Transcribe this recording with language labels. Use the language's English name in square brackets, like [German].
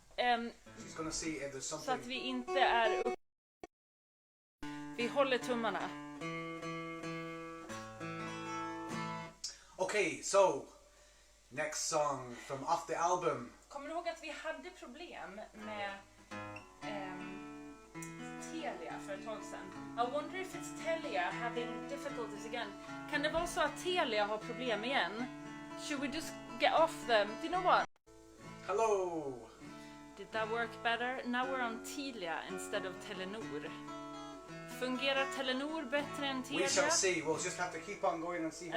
[English] She's gonna see if there's [Swedish] så att [English] something. [Swedish] vi inte är upp. Vi håller tummarna. [English] Okay, so next song from off the album. [Swedish] Kommer du ihåg att vi hade problem med Telia för ett tag sedan? [English] I wonder if it's Telia having difficulties again. [Swedish] Kan det vara så att Telia har problem igen? [English] Should we just get off them? Do you know what? Hello! Did that work better? Now we're on Telia instead of Telenor. [Swedish] Fungerar Telenor bättre än Telia? [English] We shall see. We'll just have to keep on going and see how